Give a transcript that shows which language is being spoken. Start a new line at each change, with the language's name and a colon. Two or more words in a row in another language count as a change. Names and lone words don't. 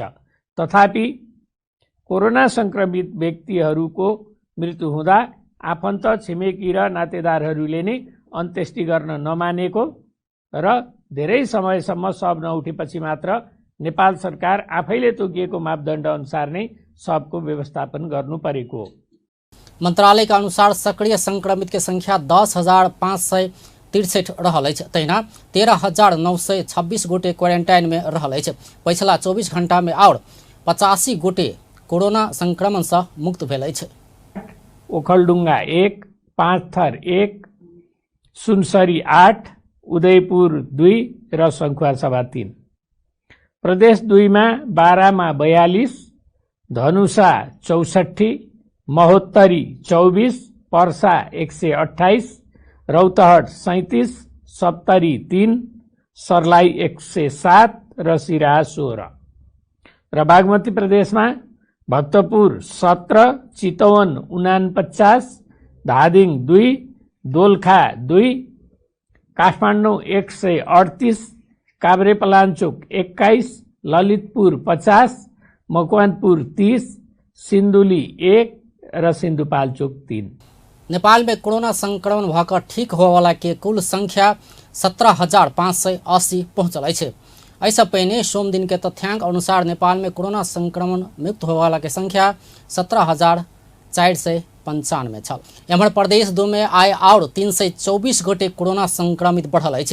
Nepali: तथापि कोरोना संक्रमित व्यक्तिहरूको मृत्यु हुँदा आफन्त, छिमेकी र नातेदारहरूले नै अन्त्येष्टि गर्न नमानेको र धेरै समयसम्म शव नउठेपछि मात्र नेपाल सरकार आफैले तोकिएको मापदण्ड अनुसार नै शवको व्यवस्थापन गर्नु परेको।
Maithili: मंत्रालय के अनुसार सक्रिय संक्रमित के संख्या 10,563 रहल है। तहिना 13,926 गोटे क्वारेंटाइन में रहल है। पिछला 24 घंटा में और 85 गोटे कोरोना संक्रमण से मुक्त भेल है।
Nepali: ओखलढुङ्गा 1, पाँचथर 1, सुनसरी 8, उदयपुर 2 र सङ्खुवासभा 3। प्रदेश 2 मा बारामा 42, धनुषा 64, महोत्तरी 24, पर्सा 128, रौतहट 37, सप्तरी 3, सर्लाही 107 र सिराहा 16। र बागमती प्रदेशमा भक्तपुर 17, चितवन 49, धादिङ 2, दोलखा 2, काठमाडौँ 138, काभ्रेपलाञ्चोक 21, ललितपुर 50, मकवानपुर 30, सिन्धुली 1 र सिन्धुपाल्चोक 3।
Maithili: नेपाल में कोरोना संक्रमण भकर ठीक होवाला के कुल संख्या 17,580 पहुंचल है। ऐसा पहले सोम दिन के तथ्यांक अनुसार नेपाल में कोरोना संक्रमण मुक्त होवाला के संख्या 17,495 छल। एम्हर प्रदेश 2 में आय और 324 गोटे कोरोना संक्रमित बढ़ल है।